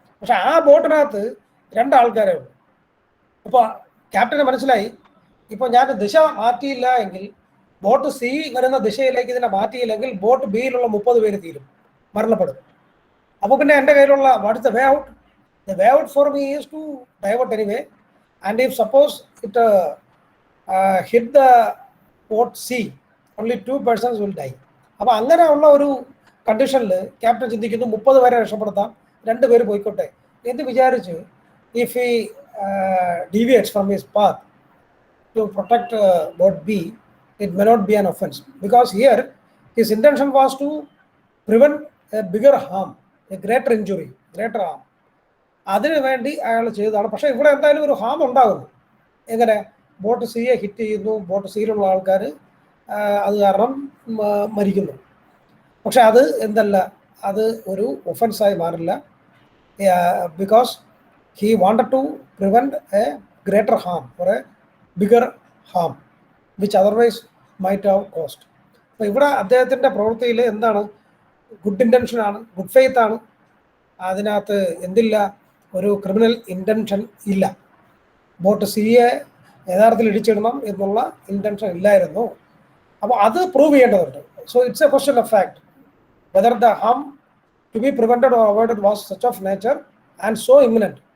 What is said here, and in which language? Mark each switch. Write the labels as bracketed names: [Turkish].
[Malayalam] പക്ഷെ ആ ബോട്ടിനകത്ത് 2 ആൾക്കാരേ ഉള്ളൂ. അപ്പോൾ ക്യാപ്റ്റന് മനസ്സിലായി, ഇപ്പോൾ ഞാൻ ദിശ മാറ്റിയില്ല എങ്കിൽ, ബോട്ട് സി വരുന്ന ദിശയിലേക്ക് ഇതിനെ മാറ്റിയില്ലെങ്കിൽ ബോട്ട് ബിയിലുള്ള 30 പേര് തീരും, മരണപ്പെടും. അപ്പോൾ പിന്നെ എൻ്റെ കയ്യിലുള്ള [English] What's the way out? The way out for me is to divert anyway, and if suppose it hit the boat C, only 2 persons will die. [Malayalam] അപ്പോൾ അങ്ങനെയുള്ള ഒരു കണ്ടീഷനിൽ ക്യാപ്റ്റൻ ചിന്തിക്കുന്നു 30 പേരെ രക്ഷപ്പെടുത്താം, 2 പേര് പോയിക്കോട്ടെ എന്ന് വിചാരിച്ച്, [English] If he deviates from his path to protect boat B, it may not be an offense, because here his intention was to prevent a bigger harm, a greater injury, greater harm. [Malayalam] അതിനു വേണ്ടി അയാൾ ചെയ്തതാണ്. പക്ഷേ ഇവിടെ എന്തായാലും ഒരു Ham ഉണ്ടാകുന്നു. എങ്ങനെ? ബോട്ട് സിയെ ഹിറ്റ് ചെയ്യുന്നു, ബോട്ട് സിയിലുള്ള ആൾക്കാർ അത് കാരണം മരിക്കുന്നു. പക്ഷെ അത് എന്തല്ല, അത് ഒരു ഒഫൻസായി മാറില്ല, [English] Because he wanted to prevent a greater harm or a bigger harm which otherwise might have caused. [Malayalam] അപ്പോൾ ഇവിടെ അദ്ദേഹത്തിൻ്റെ പ്രവൃത്തിയിൽ എന്താണ്? ഗുഡ് ഇൻറ്റൻഷൻ ആണ്, ഗുഡ് ഫെയ്ത്ത് ആണ്. അതിനകത്ത് എന്തില്ല? ഒരു ക്രിമിനൽ ഇൻറ്റൻഷൻ ഇല്ല. ബോട്ട് സിയെ യഥാർത്ഥത്തിൽ ഇടിച്ചിടണം എന്നുള്ള ഇൻറ്റൻഷൻ ഇല്ലായിരുന്നു. അപ്പോൾ അത് പ്രൂവ് ചെയ്യേണ്ടതുണ്ട്. [English] So it's a question of fact whether the harm to be prevented or avoided was such of nature and so imminent.